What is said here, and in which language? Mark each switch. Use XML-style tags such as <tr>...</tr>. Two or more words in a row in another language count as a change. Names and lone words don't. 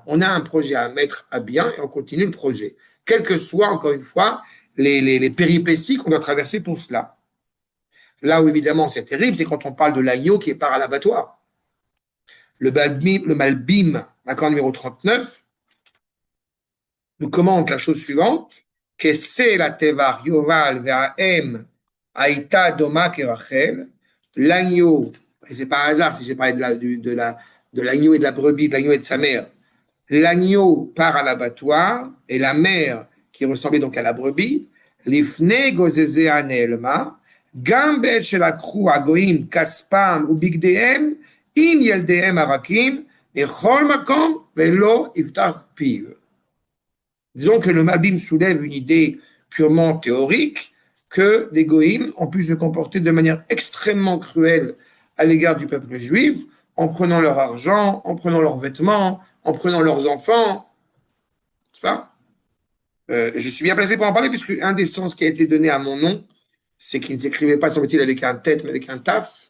<fr>On a un projet à mettre à bien et on continue le projet. Quelles que soient, encore une fois, les péripéties qu'on doit traverser pour cela. Là où évidemment c'est terrible, c'est quand on parle de l'agneau qui part à l'abattoir. Le Malbim, l'accord numéro 39, nous commente la chose suivante, que c'est</fr> <he>לטבח יובל ואם היתה דומה כרחל,</he> <fr>l'agneau, et c'est pas un hasard si j'ai parlé de l'agneau et de la brebis, de l'agneau et de sa mère, l'agneau part à l'abattoir et la mère, qui ressemblait donc à la brebis,</fr> <he>לפני גוזזיה נאלמה, גם בעת שלקחו הגויים כספם ובגדיהם עם ילדיהם הרכים מכל מקום ולא יפתח פיו.</he> <fr>Disons que le Malbim soulève une idée purement théorique que les goïms ont pu se comporter de manière extrêmement cruelle à l'égard du peuple juif en prenant leur argent, en prenant leurs vêtements, en prenant leurs enfants. C'est pas je suis bien placé pour en parler puisque un des sens qui a été donné à mon nom, c'est qu'il ne s'écrivait pas, semble-t-il, avec un tête, mais avec un taf.</fr>